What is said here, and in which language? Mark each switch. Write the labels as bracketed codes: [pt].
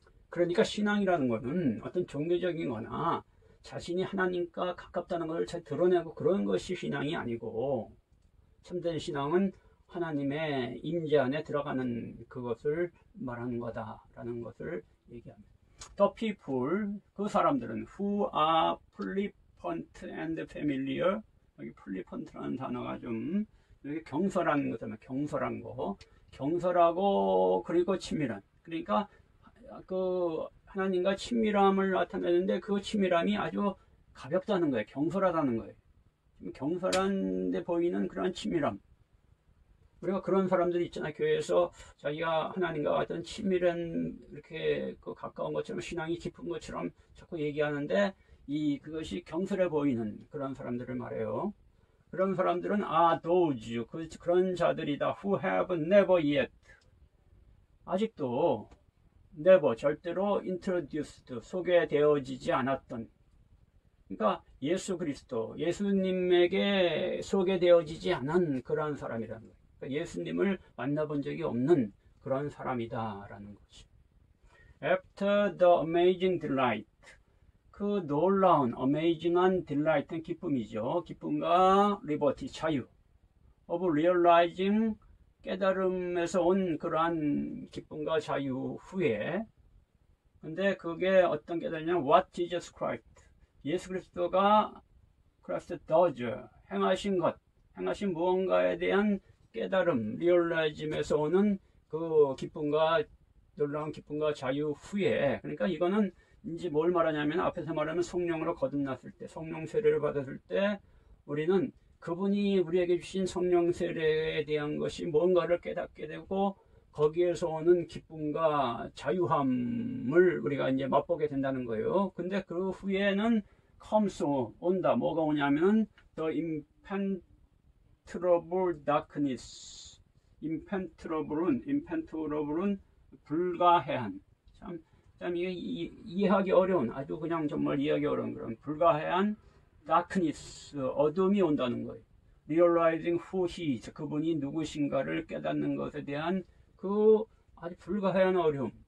[ko] 그러니까 신앙이라는 것은 어떤 종교적인 거나 자신이 하나님과 가깝다는 것을 잘 드러내고 그런 것이 신앙이 아니고, 참된 신앙은 하나님의 임재 안에 들어가는 그것을 말하는 거다라는 것을 얘기합니다. [en] The people, [ko] 그 사람들은 [en] who are flippant and familiar, [ko] 여기 플리펀트라는 단어가 좀 여기 경솔한 거잖아요. 경솔한 거. 경솔하고 그리고 친밀한. 그러니까 그 하나님과 친밀함을 나타내는데 그 친밀함이 아주 가볍다는 거예요. 경솔하다는 거예요. 경솔한데 보이는 그런 친밀함. 우리가 그런 사람들이 있잖아요. 교회에서 자기가 하나님과 같은 친밀한 이렇게 그 가까운 것처럼 신앙이 깊은 것처럼 자꾸 얘기하는데 그것이 경솔해 보이는 그런 사람들을 말해요. 그런 사람들은 [en] those [ko] 그런 자들이다. [en] who have never yet [ko] 아직도 never 절대로 introduced 소개되어지지 않았던 그러니까 예수 그리스도 예수님에게 소개되어지지 않은 그런 사람이라는 거예요. 그러니까 예수님을 만나본 적이 없는 그런 사람이다라는 거죠. [en] After the amazing delight [ko] 그 놀라운 [en] amazing한 delight는 [ko] 기쁨이죠. 기쁨과 liberty 자유 [en] of realizing [ko] 깨달음에서 온 그러한 기쁨과 자유 후에 근데 그게 어떤 깨달음이냐면 [en] what Jesus Christ [ko] 예수 그리스도가 [en] Christ does [ko] 행하신 것 행하신 무언가에 대한 깨달음 리얼라이즘에서 오는 그 기쁨과 놀라운 기쁨과 자유 후에 그러니까 이거는 이제 뭘 말하냐면 앞에서 말하면 성령으로 거듭났을 때 성령 세례를 받았을 때 우리는 그분이 우리에게 주신 성령 세례에 대한 것이 뭔가를 깨닫게 되고 거기에서 오는 기쁨과 자유함을 우리가 이제 맛보게 된다는 거예요. 근데 그 후에는 [en] comes [ko] 온다. 뭐가 오냐면 [en] the impenetrable darkness. [ko] impenetrable은 불가해한. 참 이게 이해하기 어려운 아주 그냥 정말 이해하기 어려운 그런 불가해한 darkness 어둠이 온다는 거예요. [en] realizing who he is [ko] 그분이 누구신가를 깨닫는 것에 대한 그 아주 불가해한 어려움.